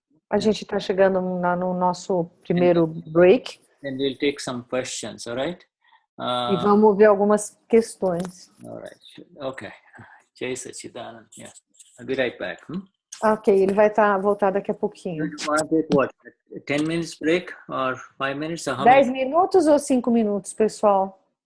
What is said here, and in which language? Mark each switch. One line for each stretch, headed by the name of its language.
Portuguese: a gente está chegando no nosso primeiro break.
English: And we'll take some questions, all right?
Portuguese: E vamos ver algumas questões.
English: All right, okay. Jai Sachidanand, yeah. I'll be right back.
Portuguese: Ok, ele vai voltar daqui a pouquinho.
English: What? 10 minutes break or 5 minutes? Or
Portuguese: 10 minutos ou 5 minutos, pessoal?